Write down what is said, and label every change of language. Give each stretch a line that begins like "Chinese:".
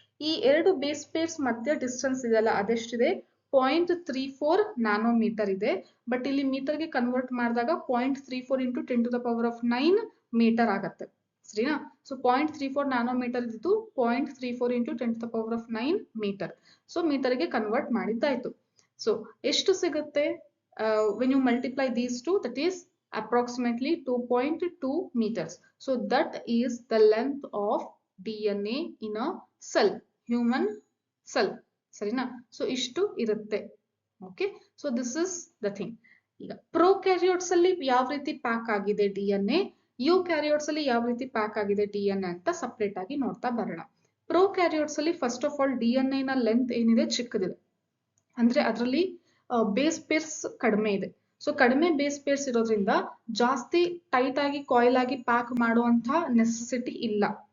Kannada: ಈ ಎರಡು base pairs ಮಧ್ಯ ಡಿಸ್ಟೆನ್ಸ್ ಇದೆಯಲ್ಲ ಅದೆಷ್ಟಿದೆ? 0.34 ನ್ಯಾನೋಮೀಟರ್ ಇದೆ. ಬಟ್ ಇಲ್ಲಿ ಮೀಟರ್ಗೆ ಕನ್ವರ್ಟ್ ಮಾಡಿದಾಗ 0.34 into 10⁻⁹ ಮೀಟರ್ ಆಗತ್ತೆ. ಸರಿನಾ? ಸೊ 0.34 ನ್ಯಾನೋಮೀಟರ್ ಇದ್ದು 0.34 into 10⁻⁹ ಮೀಟರ್. ಸೊ ಮೀಟರ್ಗೆ ಕನ್ವರ್ಟ್ ಮಾಡಿದ್ದಾಯ್ತು. ಸೊ ಎಷ್ಟು ಸಿಗುತ್ತೆ?
English: when you multiply these two, that is approximately 2.2 meters. So that is the length of DNA in a cell, human cell.
Kannada: ಸರಿನಾ? So ಇಷ್ಟು ಇರುತ್ತೆ.
English: Okay, so this is the thing.
Kannada: ಈಗ prokaryotes ಅಲ್ಲಿ ಯಾವ ರೀತಿ pack ಆಗಿದೆ DNA, ಯೂಕ್ಯಾರಿಯೋಟ್ಸ್ ಅಲ್ಲಿ ಯಾವ ರೀತಿ ಪ್ಯಾಕ್ ಆಗಿದೆ DNA ಅಂತ ಸಪರೇಟ್ ಆಗಿ ನೋಡ್ತಾ ಬರೋಣ. ಪ್ರೊಕ್ಯಾರಿಯೋಟ್ಸ್ ಅಲ್ಲಿ
English: first of all
Kannada: DNA ನ ಲೆಂತ್ ಏನಿದೆ? ಚಿಕ್ಕದಿದೆ. ಅಂದ್ರೆ ಅದರಲ್ಲಿ ಬೇಸ್ ಪೇರ್ಸ್ ಕಡಿಮೆ ಇದೆ. ಸೊ ಕಡಿಮೆ ಬೇಸ್ ಪೇರ್ಸ್ ಇರೋದ್ರಿಂದ ಜಾಸ್ತಿ ಟೈಟ್ ಆಗಿ ಕಾಯಿಲ್ ಆಗಿ ಪ್ಯಾಕ್ ಮಾಡುವಂತ ನೆಸೆಸಿಟಿ ಇಲ್ಲ.